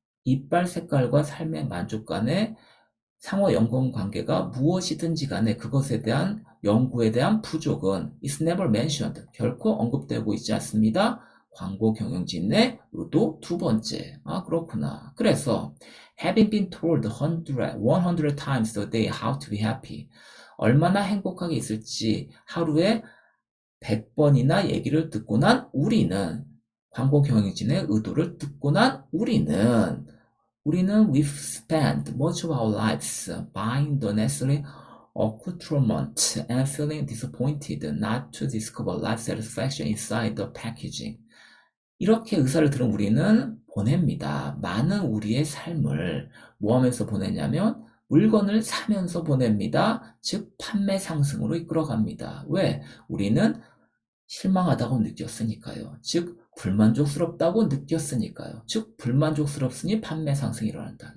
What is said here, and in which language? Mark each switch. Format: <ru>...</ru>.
<ko>이빨 색깔과 삶의 만족 간의 상호 연관관계가 무엇이든지 간에 그것에 대한 연구에 대한 부족은</ko> <en>is never mentioned.</en> <ko>결코 언급되고 있지 않습니다. 광고 경영진의 의도 두 번째. 아, 그렇구나.</ko> <en>그래서 having been told 100 times a day how to be happy.</en> <ko>얼마나 행복하게 있을지 하루에 100번이나 얘기를 듣고 난 우리는</ko> <en>광고 경영진의 의도를 듣고 난 우리는 we've spent much of our lives buying the necessary accoutrement and feeling disappointed not to discover life satisfaction inside the packaging.</en> <ko>이렇게 의사를 들은 우리는 보냅니다. 많은 우리의 삶을 뭐 하면서 보내냐면 물건을 사면서 보냅니다. 즉 판매 상승으로 이끌어갑니다. 왜? 우리는 실망하다고 느꼈으니까요. 즉 불만족스럽다고 느꼈으니까요. 즉 불만족스럽으니 판매 상승이 일어난다.</ko>